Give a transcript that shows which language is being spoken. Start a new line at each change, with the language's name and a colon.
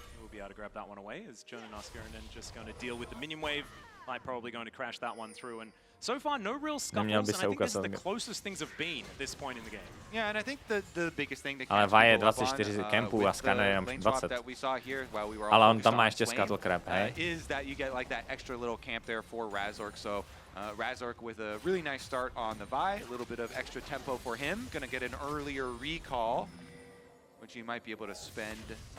English: Be able to grab that one away as John and Oscar and then just going to deal with the minion wave. Like probably going to crash that one through. And so far, no real scuffles, and I think this is the closest things have been at this point in the game. Yeah, and I think the biggest thing that
Czech: ale Vi je 24 kempů a Scanner je jenom 20. Ale on tam má ještě scuttle crab, hej?
English: Is that you get like that extra little camp there for Razork, so Razork with a really nice start on the Vi, a little bit of extra tempo for him, gonna get an earlier recall, which he might be able to spend